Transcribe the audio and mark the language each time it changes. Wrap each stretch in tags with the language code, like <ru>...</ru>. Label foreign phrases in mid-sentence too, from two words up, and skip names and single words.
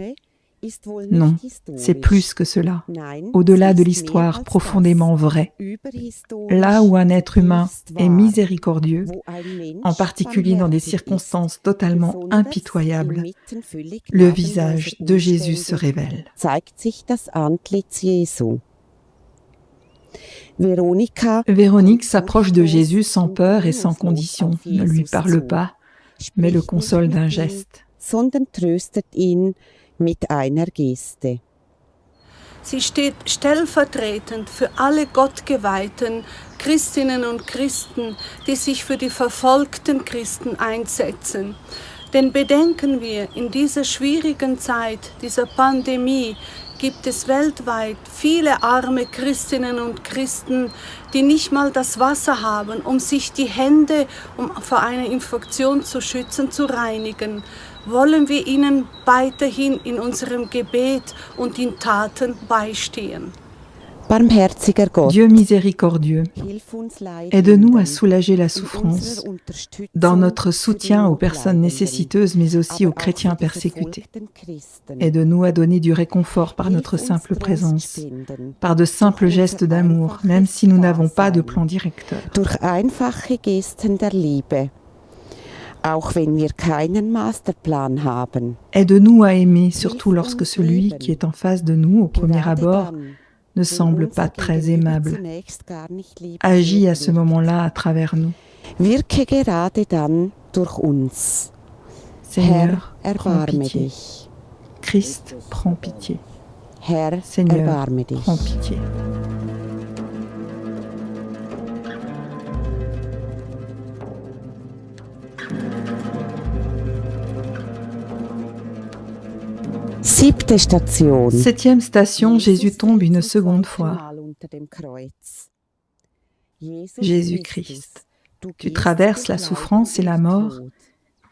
<fr>Non, c'est plus que cela, au-delà de l'histoire profondément vraie. Là où un être humain est miséricordieux, en particulier dans des circonstances totalement impitoyables, le visage de Jésus se révèle.</fr> <de>Zeigt sich das Antlitz Jesu.</de> <fr>Véronique s'approche de Jésus sans peur et sans condition, ne lui parle pas, mais le console d'un geste.</fr> <de>Sondern tröstet ihn mit einer Geste. Sie steht stellvertretend für alle Gottgeweihten Christinnen und Christen, die sich für die verfolgten Christen einsetzen. Denn bedenken wir, in dieser schwierigen Zeit, dieser Pandemie, gibt es weltweit viele arme Christinnen und Christen, die nicht mal das Wasser haben, um sich die Hände, um vor einer Infektion zu schützen, zu reinigen. Wollen wir ihnen weiterhin in unserem Gebet und in Taten beistehen. Barmherziger Gott,</de> <fr>Dieu miséricordieux,</fr> <de>hilf uns Leiden</de> <fr>aide-nous à soulager la souffrance</fr> <de>in unserer Unterstützung</de> <fr>dans notre soutien</fr> <de>für die</de> <fr>aux personnes</fr> <de>Notleidenden,</de> <fr>nécessiteuses, mais aussi aux</fr> <de>aber auch</de> <fr>chrétiens</fr> <de>für die</de> <fr>persécutés.</fr> <de>verfolgten Christen.</de> <fr>Aide-nous à donner du réconfort par</fr> <de>Hilf</de> <fr>notre</fr> <de>uns</de> <fr>simple</fr> <de>Trost</de> <fr>présence,</fr> <de>spenden,</de> <fr>par de simples gestes d'amour, même si nous n'avons pas de plan directeur.</fr> <de>durch einfache Gesten der Liebe, auch wenn wir keinen Masterplan haben.</de> <fr>Aide-nous à aimer, surtout lorsque celui qui est en face de nous, au premier</fr> <de>Gerade</de> <fr>abord,</fr> <de>dann,</de> <fr>ne</fr> <de>wenn</de> <fr>semble</fr> <de>unser</de> <fr>pas très</fr> <de>Gegenüber</de> <fr>aimable.</fr> <de>zunächst gar nicht</de> <fr>Agis à ce</fr> <de>liebenswert</de> <fr>moment-là à travers nous.</fr> <de>wirkt. Wirke gerade dann durch uns.</de> <fr>Seigneur,</fr> <de>Herr,</de> <fr>prends</fr> <de>erbarme</de> <fr>pitié.</fr> <de>dich.</de> <fr>Christ, prends pitié.</fr> <de>Herr,</de> <fr>Seigneur,</fr> <de>erbarme dich.</de> <fr>prends pitié.</fr> <de>Siebte Station.</de> <fr>7e station, Jésus tombe une seconde fois. Jésus-Christ, tu traverses la souffrance et la mort.</fr>